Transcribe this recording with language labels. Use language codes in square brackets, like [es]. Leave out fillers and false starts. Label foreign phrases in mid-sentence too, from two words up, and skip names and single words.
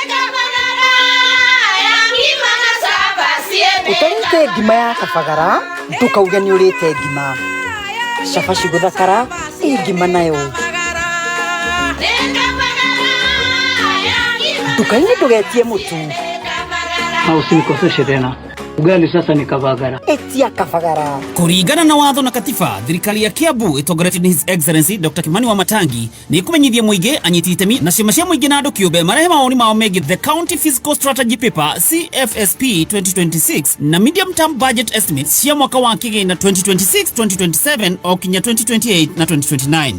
[ki] Ũtarĩte ngima ya kabagara, ndũkauge nĩ ũrĩte ngima. Cabaci gũthakara, ngima nayo. Dukaini ndugetie mutu. [sw] Usinikoseshe tena. Ugali sasa ni Kavagara. [ki] Etia Kavagara. Kuringana na watho na katiba, thirikari ya Kiambu itongoretio ni [en] His Excellency [ki] Dr. Kimani Wamatangi ni kumenyithia muige anyiti itemi na ciama cia muige na andu kiumbe marehe maoni mao megie the County Fiscal Strategy Paper CFSP 2026 na Medium Term Budget Estimates cia mwaka wa kigina 2026-2027 o kinya 2028 na 2029.